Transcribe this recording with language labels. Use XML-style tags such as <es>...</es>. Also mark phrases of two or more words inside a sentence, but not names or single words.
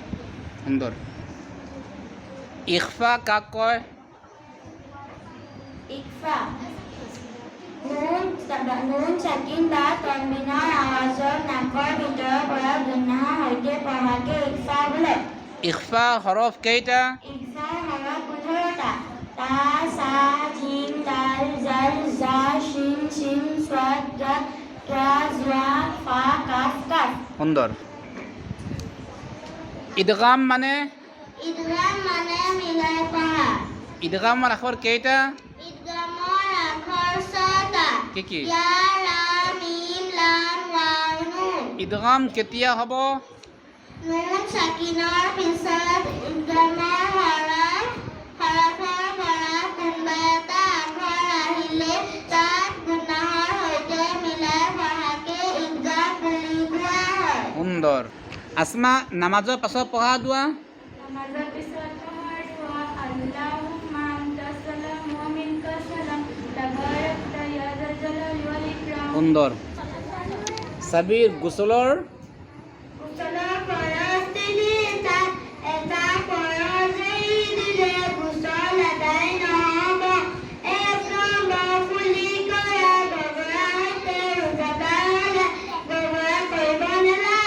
<as>সুন্দৰ। ইখফা কাক কয়? ইখফা নুন চাকিন বা তনবিনৰ আৱাজৰ নাকৰ ভিতৰৰ পৰা গুনাহৰ সৈতে পঢ়াকে ইখফা বোলে। ইখফা হৰফ কেইটা? ইখফাৰ হৰফ 15টা। তা, সা, জিম, দাল, জাল, জা, শিন, শিন, স্বাদ, দাত, তা, জা, ফা, কাফ, কাফ। সুন্দৰ। ইদগাম মানে? ইদগাম মানে মিলাই পঢ়া। ইদগামৰ আখৰ কেইটা? ইদগামৰ আখৰ 6টা। কি? ইয়া, লাম, মিম, লাম, ৱাও, নুন। ইদগাম কেতিয়া হ'ব? নুন চাকিনৰ পিছত ইদগামৰ হৰফৰ পৰা কোনোবা এটা আখৰ আহিলে তাত গুনাহৰ সৈতে মিলাই পঢ়াকে ইদগাম বুলি কোৱা হয়। সুন্দৰ। আসমা, নামাজৰ পাছত পঢ়া দোৱা? নামাজৰ পিছত পঢ়াৰ দোৱা</as> <ar>اللهم أنت السلام ومنك السلام تباركت يا ذا الجلال والإكرام.</ar> <as>সুন্দৰ। সাবিৰ, গোসলৰ ফৰজ দিলে তাত এটা ফৰজ এৰি দিলে গোচল আদায় নহ'ব। 1 নম্বৰ কুলি কৰা বগৰা সৈতে ৰোজা পালে বগৰা কৰিব নালাগে।</as>